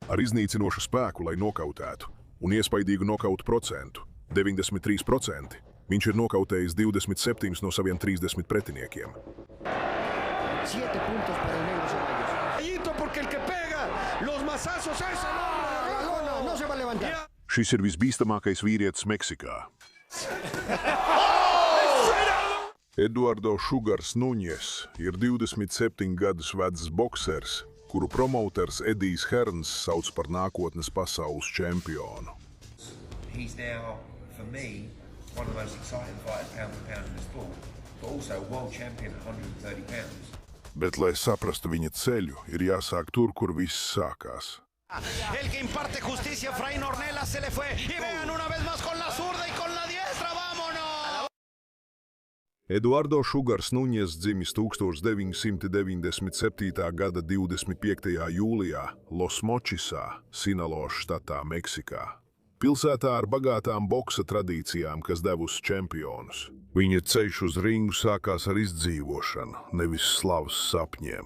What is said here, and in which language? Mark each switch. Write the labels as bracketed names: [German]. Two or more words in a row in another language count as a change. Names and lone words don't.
[Latvian] Ar iznīcinošu spēku, lai nokautētu, un iespaidīgu nokautu procentu – 93%. Viņš ir nokautējis 27 no saviem 30 pretiniekiem. [Spanish] 7 puntos para el negro Ceballos. Porque el que pega los mazazos es el hombre. No se va a levantar. [Latvian] Šis ir visbīstamākais vīrietis Meksikā. Eduardo Sugars Nuņes ir 27 gadus vecs boksers, kuru promoters Edijs Herns sauc par nākotnes pasaules čempionu. [English] He's now, for me, one of the most exciting fighters pound for pound in the sport, but also world champion at 130 pounds. [Latvian] Bet, lai saprastu viņa ceļu, ir jāsāk tur, kur viss sākās. [Spanish] El que imparte justicia, Efraín Ornelas, se le fue. Y vean una vez más con la zurda y con la diestra, vámonos. [Latvian] Eduardo Sugars Nuņes dzimis 1997. gada 25. jūlijā Los Močisā, Sinaloas štatā, Meksikā. Pilsētā ar bagātām boksa tradīcijām, kas devusi čempionus. Viņa ceļš uz ringu sākās ar izdzīvošanu, nevis slavas sapņiem.